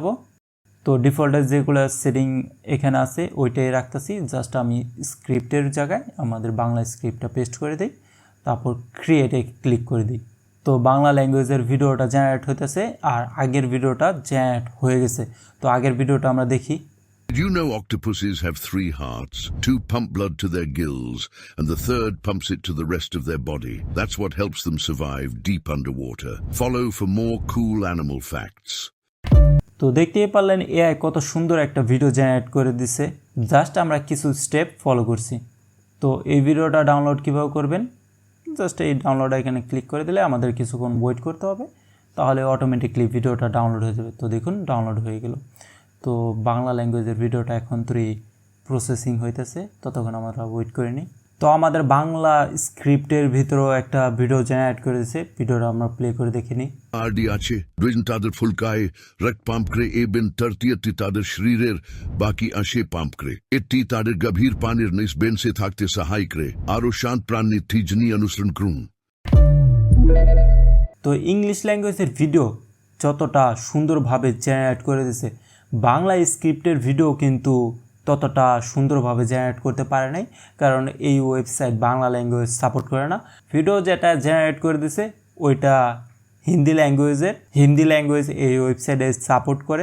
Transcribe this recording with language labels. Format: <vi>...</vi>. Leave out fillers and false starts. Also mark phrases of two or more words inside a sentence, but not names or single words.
<bn>তো ডিফল্টের যেগুলো সেটিং এখানে আছে ওইটাই রাখতেছি। জাস্ট আমি স্ক্রিপ্টের জায়গায় আমাদের বাংলা</bn> <en>script paste</en> <bn>করে দিই, তারপর</bn> <en>create click</en> <bn>করে দিই। তো বাংলা</bn> <en>language video</en> <bn>জেনারেট হইতেছে আর আগের</bn> <en>video generate</en> <bn>হয়ে গেছে। তো আগের ভিডিওটা আমরা দেখি।</bn> <en>Did you know octopuses have 3 hearts? 2 pump blood to their gills, and the third pumps it to the rest of their body. That's what helps them survive deep underwater. Follow for more cool animal facts.</en> <bn>তো দেখতেই পারলেন এআই কত সুন্দর একটা</bn> <en>video generate</en> <bn>করে দিছে, জাস্ট আমরা কিছু</bn> <en>step follow</en> <bn>করছি। তো এই</bn> <en>video download</en> <bn>কীভাবে করবেন, জাস্ট এই ডাউনলোড এখানে ক্লিক করে দিলে আমাদের কিছুক্ষণ ওয়েট করতে হবে, তাহলে</bn> <en>automatically video download</en> <bn>হয়ে যাবে। তো দেখুন ডাউনলোড হয়ে গেল। তো বাংলা</bn> <en>language video</en> <bn>এখন প্রসেসিং হইতেছে, ততক্ষণ আমরা ওয়েট করে নিই। তো আমাদের বাংলা স্ক্রিপ্টের ভিতরেও একটা</bn> <en>video generate</en> <bn>করেছে, ভিডিওটা আমরা প্লে করে দেখে নিই। Ardi ache, dwin tader fulkai, rek pampkre eben tertieti tader shrirer, baki ashe pampkre. Etti tader gabhir panir nis bense thakte sahaikre, aro shant pranni tijni anusran krun. তো</bn> <en>English language video</en> <bn>যতটা সুন্দরভাবে জেনারেট করে দিয়েছে, বাংলা স্ক্রিপ্টের ভিডিও কিন্তু ততটা সুন্দরভাবে জেনারেট করতে পারে নাই, কারণ এই ওয়েবসাইট বাংলা</bn> <en>language support</en> <bn>করে না। ভিডিও যেটা জেনারেট করে দিছে ওইটা হিন্দি ল্যাঙ্গুয়েজ এই ওয়েবসাইটে সাপোর্ট করে।</bn>